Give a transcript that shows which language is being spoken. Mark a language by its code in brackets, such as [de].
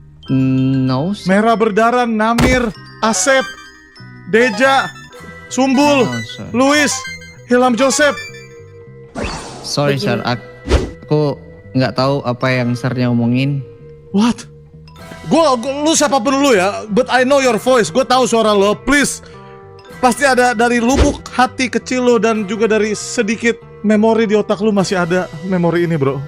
[en] no, sir. [id] merah berdarah, Namir, Asep, Deja, Sumbul, [en] No, sir. Luis, Ilham Joseph. Sorry sir, [id] aku nggak tahu apa yang sirnya omongin. [en] What? [id] Lu siapapun lu ya, [en] but I know your voice. [id] Gue tahu suara lo. Please, pasti ada dari lubuk hati kecil lo dan juga dari sedikit memori di otak lu masih ada memori ini, bro.